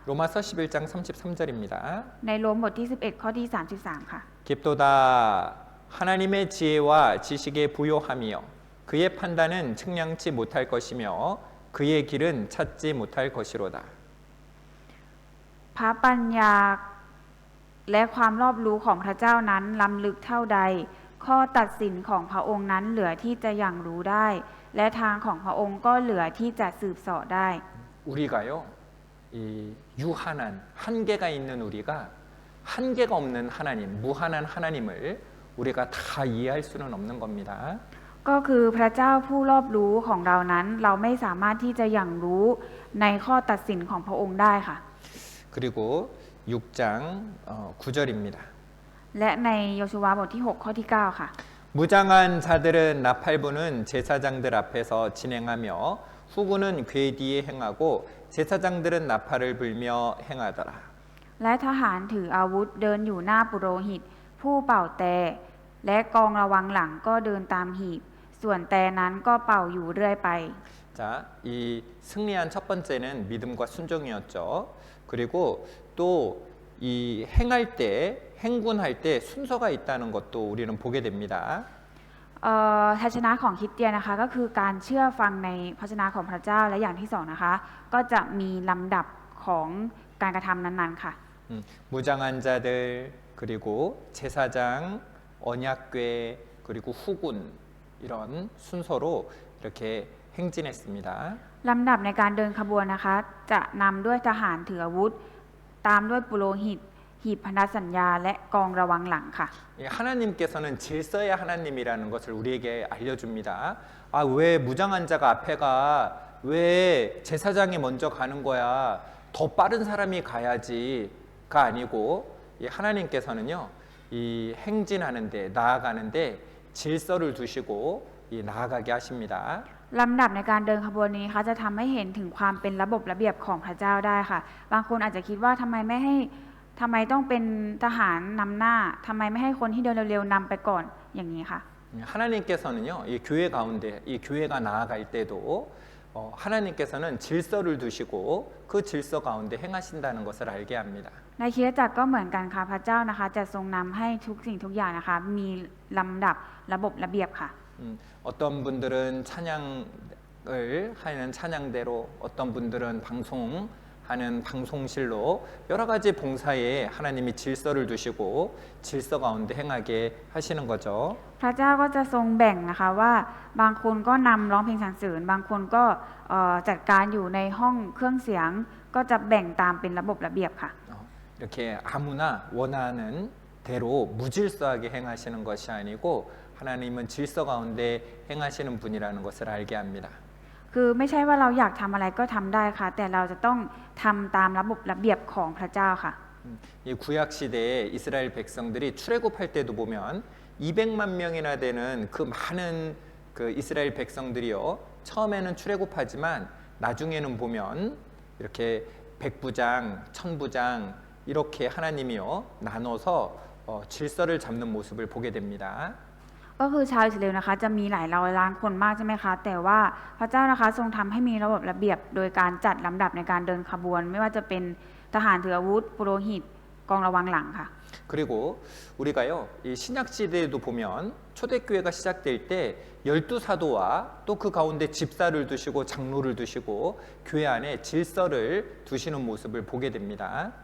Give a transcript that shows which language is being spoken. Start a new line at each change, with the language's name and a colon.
Korean: 로마서 11장 33절입니다.
Thai: ในโรมบทที่ 11 ข้อที่ 33 ค่ะ
Korean: 깊도다 하나님의 지혜와 지식에 부요하며 그의 판단은 측량치 못할 것이며 그의 길은 찾지 못할 것이로다.
Thai: พระปัญญาและความรอบรู้ของพระเจ้านั้นล้ำลึกเท่าใด ข้อตัดสินของพระองค์นั้นเหลือที่จะยังรู้ได้ และทางของพระองค์ก็เหลือที่จะสืบเสาะได้
Korean: 우리가요, 이 유한한 한계가 있는 우리가 한계가 없는 하나님, 무한한 하나님을 우리가 다 이해할 수는 없는 겁니다.
Thai: ก็คือพระเจ้าผู้รอบรู้ของเรานั้น เราไม่สามารถที่จะยังรู้ในข้อตัดสินของพระองค์ได้ค่ะ
Korean: 그리고 6장 9절입니다.
Thai: และในโยชูวาบทที่ 6 ข้อที่ 9 ค่ะ
Korean: 무장한 자들은 나팔부는 제사장들 앞에서 진행하며 후구는 궤 뒤에 행하고 제사장들은 나팔을 불며 행하더라.
Thai: และทหารถืออาวุธเดินอยู่หน้าปุโรหิต ผู้เป่าแต่และกองระวังหลังก็เดินตามหีบ ส่วนแต่นั้นก็เป่าอยู่เรื่อยไป
Korean: 자, 이 승리한 첫 번째는 믿음과 순종이었죠. 그리고 또 이 행할 때, 행군할 때 순서가 있다는 것도 우리는 보게 됩니다.
Thai: ทัศนะของคริสเตียนนะคะก็คือการเชื่อฟังในพระวจนะของพระเจ้าและอย่างที่สองนะคะก็จะมีลำดับของการกระทำนั้นๆค่ะ
Korean: 무장한 자들 그리고 제사장, 언약궤 그리고 후군 이런 순서로 이렇게 행진했습니다.
Thai: ลำดับในการเดินขบวนนะคะจะนำด้วยทหารถืออาวุธ ตามด้วยปุโรหิต หีบพันธสัญญาและกองระวังหลังค่ะ
Korean: 하나님께서는 질서의 하나님이라는 것을 우리에게 알려줍니다. 아, 왜 무장한 자가 앞에 가? 왜 제사장이 먼저 가는 거야? 더 빠른 사람이 가야지가 아니고 하나님께서는요, 이 행진하는데 나아가는데 질서를 두시고 나아가게 하십니다.
Thai: ลำดับในการเดินขบวนนี้ค่ะจะทำให้เห็นถึงความเป็นระบบระเบียบของพระเจ้าได้ค่ะ บางคนอาจจะคิดว่าทำไมต้องเป็นทหารนำหน้าทำไมไม่ให้คนที่เดินเร็วๆนำไปก่อนอย่างนี้ค่ะ
Korean: 하나님께서는요, 이 교회 가운데 이 교회가 나아갈 때도 하나님께서는 질서를 두시고 그 질서 가운데 행하신다는 것을 알게 합니다.
Thai: ในคริสตจักรก็เหมือนกันค่ะพระเจ้านะคะจะทรงนำให้ทุกสิ่งทุกอย่างนะคะมีลำดับระบบระเบียบค่ะ
Korean: 어떤 분들은 찬양을 하는 찬양대로 어떤 분들은 방송 하는 방송실로 여러 가지 봉사에 하나님이 질서를 두시고 질서 가운데 행하게 하시는 거죠.
Thai: พระเจ้าก็จะทรงแบ่งนะคะว่าบางคนก็นำร้องเพลงสรรเสริญบางคนก็จัดการอยู่ในห้องเครื่องเสียงก็จะแบ่งตามเป็นระบบระเบียบค่ะ
Korean: 이렇게 아무나 원하는 대로 무질서하게 행하시는 것이 아니고 하나님은 질서 가운데 행하시는 분이라는 것을 알게 합니다.
Thai: คือไม่ใช่ว่าเราอยากทำอะไรก็ทำได้ค่ะแต่เราจะต้องทำตามระบบระเบียบของพระเจ้าค่ะ
Korean: 이 구약 시대에 이스라엘 백성들이 출애굽할 때도 보면 200만 명이나 되는 그 많은 그 이스라엘 백성들이요 처음에는 출애굽하지만 나중에는 보면 이렇게 백부장, 천부장 이렇게 하나님이요 나눠서 질서를 잡는 모습을 보게 됩니다.
Thai: ก็คือชาวอิสราเอลนะคะจะมีหลายร้อยล้านคนมากใช่ไหมคะแต่ว่าพระเจ้านะคะทรงทำให้มีระบบระเบียบโดยการจัดลำดับในการเดินขบวน ไม่ว่าจะเป็นทหารถืออาวุธปุโรหิตกองระวังหลังค่ะ
Korean: 그리고 우리가요 이 신약 시대에도 보면 초대교회가 시작될 때 12사도와 또 그 가운데 집사를 두시고 장로를 두시고 교회 안에 질서를 두시는 모습을 보게 됩니다.